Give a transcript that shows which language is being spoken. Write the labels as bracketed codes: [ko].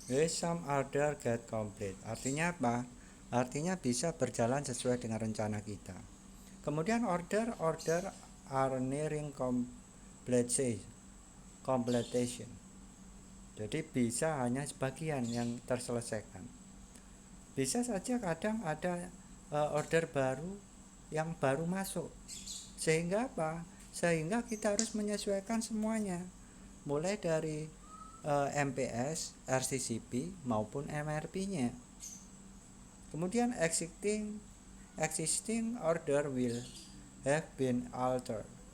[en] Some order get complete. [id] Artinya apa? Artinya bisa berjalan sesuai dengan rencana kita. Kemudian [en] order are nearing completion. [id] Jadi bisa hanya sebagian yang terselesaikan. Bisa saja kadang ada order baru yang baru masuk. Sehingga apa? Sehingga kita harus menyesuaikan semuanya. Mulai dari MPS, RCCP maupun MRP-nya. Kemudian [en] existing order will have been altered.